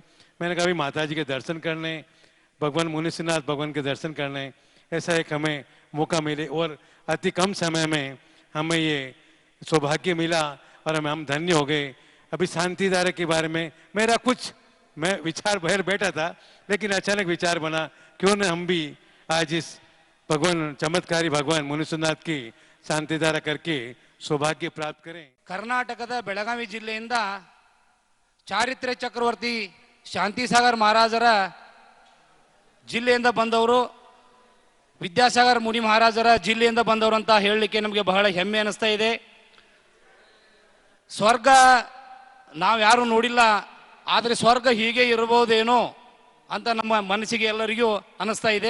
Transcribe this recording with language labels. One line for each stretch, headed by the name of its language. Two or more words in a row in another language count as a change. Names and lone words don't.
Hindi: मैंने कहा अभी माता जी के दर्शन करने, भगवान मुनिसिनाथ भगवान के दर्शन करने, ऐसा एक हमें मौका मिले और अति कम समय में हमें ये सौभाग्य मिला और हम धन्य हो गए। अभी शांतिधारा के बारे में मेरा कुछ मैं विचार बाहर बैठा था, लेकिन अचानक विचार बना क्यों न हम भी आज इस भगवान चमत्कारी भगवान मुनिसुनाथ की शांतिधारा करके सौभाग्य प्राप्त करें।
Kannada: ಕರ್ನಾಟಕದ ಬೆಳಗಾವಿ ಜಿಲ್ಲೆಯಿಂದ ಚಾರಿತ್ರ್ಯ ಚಕ್ರವರ್ತಿ ಶಾಂತಿಸಾಗರ್ ಮಹಾರಾಜರ ಜಿಲ್ಲೆಯಿಂದ ಬಂದವರು, ವಿದ್ಯಾಸಾಗರ್ ಮುನಿ ಮಹಾರಾಜರ ಜಿಲ್ಲೆಯಿಂದ ಬಂದವರು ಅಂತ ಹೇಳಲಿಕ್ಕೆ ನಮಗೆ ಬಹಳ ಹೆಮ್ಮೆ ಅನಿಸ್ತಾ ಇದೆ. ಸ್ವರ್ಗ ನಾವು ಯಾರು ನೋಡಿಲ್ಲ, ಆದರೆ ಸ್ವರ್ಗ ಹೀಗೆ ಇರಬಹುದೇನೋ ಅಂತ ನಮ್ಮ ಮನಸ್ಸಿಗೆ ಎಲ್ಲರಿಗೂ ಅನಿಸ್ತಾ ಇದೆ.